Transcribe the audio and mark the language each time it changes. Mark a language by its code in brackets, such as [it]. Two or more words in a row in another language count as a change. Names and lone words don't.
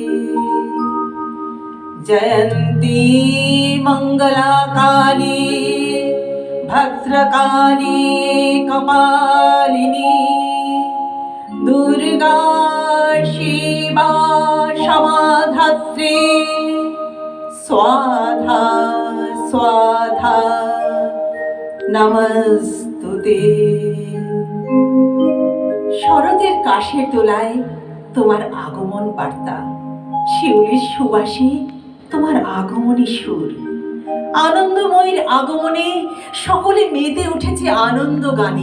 [sa] जयन्ती मंगला काली भद्रकाली कपालिनी दुर्गा शिवा क्षमाधात्री स्वाधा स्वाधा नमस्तुते। [bn] শরতের কাশের দোলায় তোমার আগমন বার্তা, শিউলির সুবাসে তোমার আগমনী সুর। আনন্দময়ের আগমনে সকলে মেতে উঠেছে আনন্দ গানে।